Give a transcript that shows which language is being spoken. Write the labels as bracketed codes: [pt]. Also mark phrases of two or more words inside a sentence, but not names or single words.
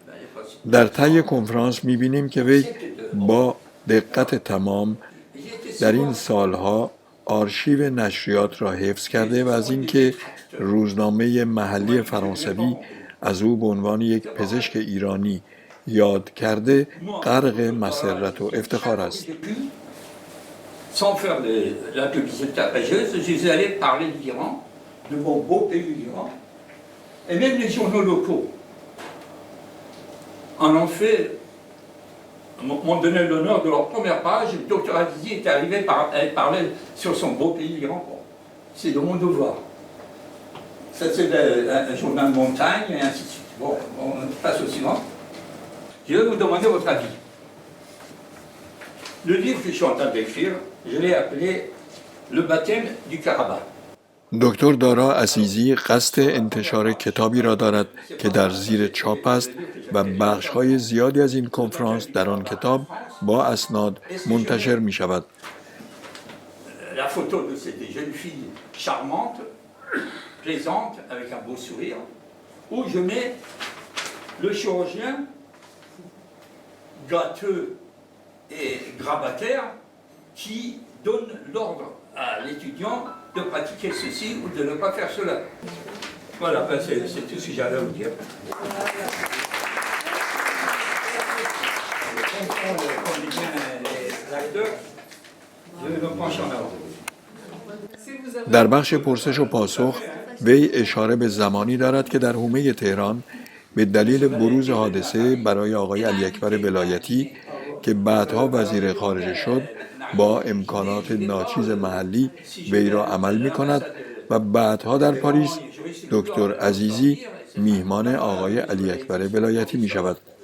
[fa] در طی کنفرانس می‌بینیم که وی با دقت تمام در این سالها آرشیو نشریات را حفظ کرده و از اینکه روزنامه محلی فرانسوی از او به عنوان یک پزشک ایرانی یاد کرده غرق مسرت و افتخار است. [fr] Sans faire de la publicité tapageuse, je suis allé parler de l'Iran, de mon beau pays l'Iran, et même les journaux locaux en ont fait, m'ont donné l'honneur de leur première page. Le docteur Azizi est arrivé, elle parlait sur son beau pays l'Iran. Bon, c'est de mon devoir. Ça c'est un journal montagne et ainsi de suite. Bon, on passe au suivant. Je vais vous demander votre avis. Le livre que je suis en train d'écrire, je l'ai appelé Le baptême du Karabakh. [fa] دکتر دارا عزیزی قصد انتشار کتابی را دارد که در زیر چاپ است و بخش‌های زیادی از این کنفرانس در آن کتاب با اسناد منتشر می شود. [fr] La photo de cette jeune fille charmante, plaisante, avec un beau sourire, où je mets le chirurgien gâteux et grabataire qui donne l'ordre à l'étudiant de pratiquer ceci ou de ne pas faire cela. Voilà, ben c'est tout ce que j'avais à vous dire. Comme dit bien les acteurs, je vais me pencher en avant. [fa] در بخش پرسش و پاسخ وی اشاره به زمانی دارد که در حومه تهران به دلیل بروز حادثه برای آقای علی اکبر ولایتی که بعدها وزیر خارجه شد با امکانات ناچیز محلی وی را عمل می کند و بعدها در پاریس دکتر عزیزی میهمان آقای علی اکبر ولایتی می شود.